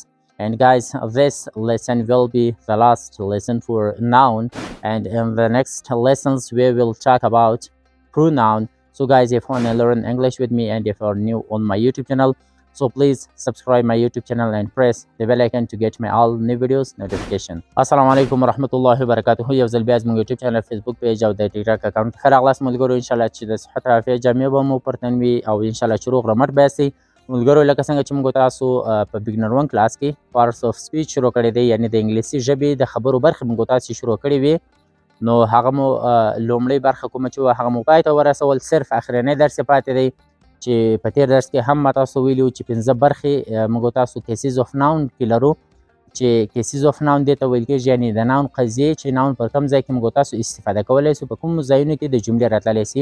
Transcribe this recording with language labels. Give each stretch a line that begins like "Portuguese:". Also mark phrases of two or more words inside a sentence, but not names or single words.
English: And guys, this lesson will be the last lesson for noun, and in the next lessons we will talk about pronoun. So guys, if you want to learn English with me and if you're new on my YouTube channel, so please subscribe my YouTube channel and press the bell icon to get my all new videos notification.
Arabic: السلام عليكم ورحمة الله وبركاته.
Pashto: یو ځل بیا زموږ YouTube channel, Facebook page او د TikTok account ښه راغلاست ملګرو.
Arabic: ان شاء الله
Pashto: چې د صحت عافیت جامې به مو پرتن وي او
Arabic: ان شاء الله
Pashto: چې روغ رمټ به یاستئ ملګرو. لکه څنګه چې موږ تاسو په beginner 1 کلاس کې
English: parts of speech
Pashto: شروع کړی دی، یعنی د انګلیسي ژبې د خبرو برخې موږ تاسو شروع کړې وي. نو هغه مو لومړی برخه کومه چې هغه مو پای ته ورسول. صرف اخرنی درس پاتې دی چې په تیر درس کې هم ما تاسو ویلي وو چې 15 برخې موږ تاسو
English: cases of noun
Pashto: کې لرو، چې
English: cases of noun
Pashto: دې ته ویل کېږي، یعنی د ناون قضیې چې ناون په کوم ځای کې موږ تاسو استفاده کولی سو، په کوم ځایونو کې د جملې راتللی سي.